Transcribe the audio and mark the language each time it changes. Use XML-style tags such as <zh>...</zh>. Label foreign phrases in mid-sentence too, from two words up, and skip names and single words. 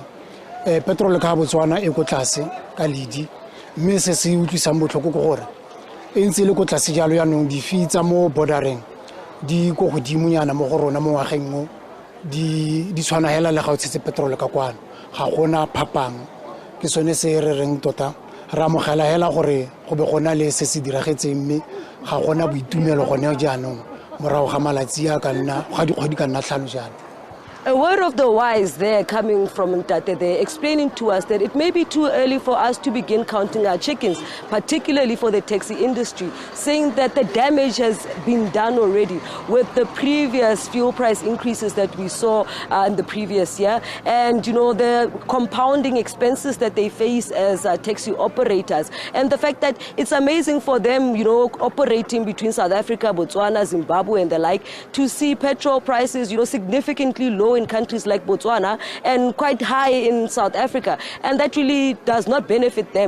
<tn>Petrol ka Botswana e go tlase ka ledi, mme se se utlwisang botlhoko go gore e ntse le go tlase jalo yaanong di fee tsa mo bordering di go godimonyana mo go rona mo ngwageng mo di tshwana hela le ga o tshetse petrol ka kwana ga gona phapang. Ke sone se re reng tota ra mogela hela gore go be gona le se se diragetseng mme ga gona boitumelo gone jaanong morago ga malatsi a ka nna ga dikgwedi ka nna 5 jalo.</tn> <en>A word of the wise there coming from Ntate there, explaining to us that it may be too early for us to begin counting our chickens, particularly for the taxi industry, saying that the damage has been done already with the previous fuel price increases that we saw in the previous year, and the compounding expenses that they face as taxi operators, and the fact that it's amazing for them, operating between South Africa, Botswana, Zimbabwe, and the like, to see petrol prices, significantly low in countries like Botswana and quite high in South Africa, and that really does not benefit them.</en>